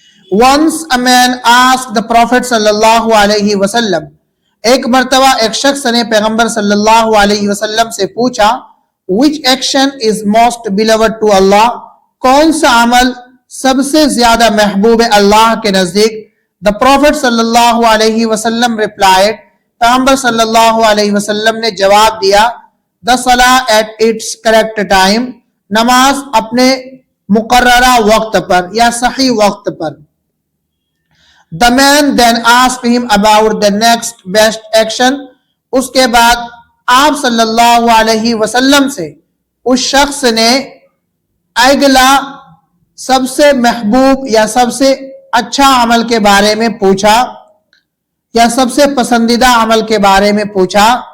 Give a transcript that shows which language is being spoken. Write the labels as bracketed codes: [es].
[en] Once a man asked the Prophet sallallahu alaihi wasallam, [ur] ایک مرتبہ ایک شخص نے پیغمبر صلی اللہ علیہ وسلم سے پوچھا, [en] which action is most beloved to Allah, [ur] کون سا عمل سب سے زیادہ محبوب اللہ کے نزدیک. The Prophet صلی اللہ علیہ وسلم replied, پیغمبر صلی اللہ علیہ وسلم نے جواب دیا, [en] the salah at its correct time, [ur] نماز اپنے مقررہ وقت پر یا صحیح وقت پر. [en] The man then asked him about the next best action. [ur] اس کے بعد آپ صلی اللہ علیہ وسلم سے اس شخص نے اگلا سب سے محبوب یا سب سے اچھا عمل کے بارے میں پوچھا یا سب سے پسندیدہ عمل کے بارے میں پوچھا.